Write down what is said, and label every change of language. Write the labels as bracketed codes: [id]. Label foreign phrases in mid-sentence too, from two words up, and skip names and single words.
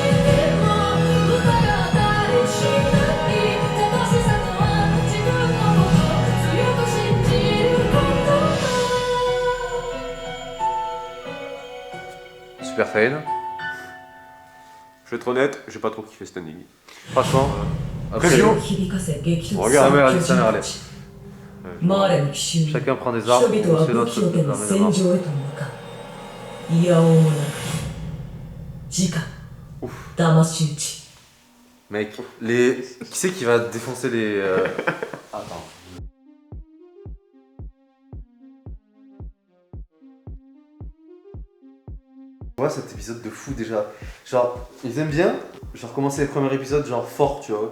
[fr] Super fail. Je vais être honnête, j'ai pas trop kiffé cette énigme. Franchement. Après, Preview. [ja] 響かせ激突 [fr] Regarde, [ja] する [fr] allez, [ja] 巨人 [fr] allez. [ja] たち。マーレの奇襲に [fr] chacun prend des [ja] 人 [fr] armes. [ja] 々は [fr] C'est [ja] 武 [fr] notre [ja] 器を手に [fr] la [ja] 戦 [fr] main [ja] 場へと向かう。いやおうもなく時間騙し討ち。 [fr] Mec, les... Qui c'est qui va défoncer les... Attends. Ouais, cet épisode de fou déjà. Genre, ils aiment bien, genre commencer les premiers épisodes genre fort, tu vois.